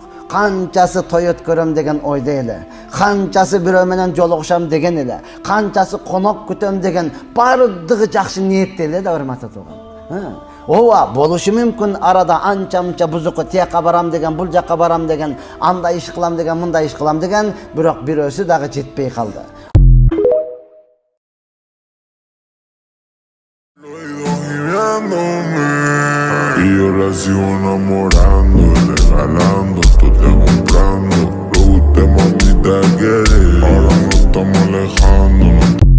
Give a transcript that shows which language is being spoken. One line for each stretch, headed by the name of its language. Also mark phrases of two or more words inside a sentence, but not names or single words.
Kyrgyz: Канчасы той өткөрөм деген ойда эле, канчасы бирөө менен жолугушам деген эле, канчасы конок күтөм деген бардыгы жакшы ниетте эле да, урматтуу туган. Ооба, болушу мүмкүн арада анча-мунча бузукка тияка барам деген, бул жакка барам деген, андай иш кылам деген, мындай иш кылам деген, бирок бирөөсү дагы жетпей калды.
Spanish: Y yo la sigo enamorando, regalando, estoy comprando. Lo que usted mamita quiere, ahora nos estamos alejando.